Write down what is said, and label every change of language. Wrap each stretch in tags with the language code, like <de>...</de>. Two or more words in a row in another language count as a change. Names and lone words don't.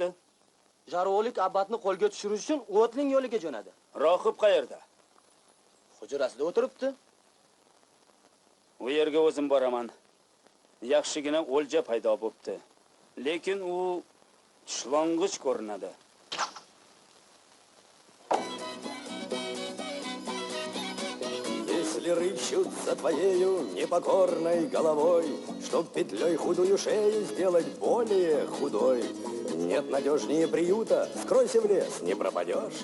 <uz>Jarolik abbatni qo'lga tushirish uchun O'tning yo'liga jo'nadi. Rohib qayerda? Hujrasida o'tiribdi. U yerga o'zim boraman. Yaxshigina o'lja paydo bo'pti. Lekin u tishlong'ich ko'rinadi.</uz> <ru>Если рыщут за твоею непокорной головой, чтоб петлей худую шею сделать более худой, нет надежнее приюта, скройся в лес, не пропадешь.</ru>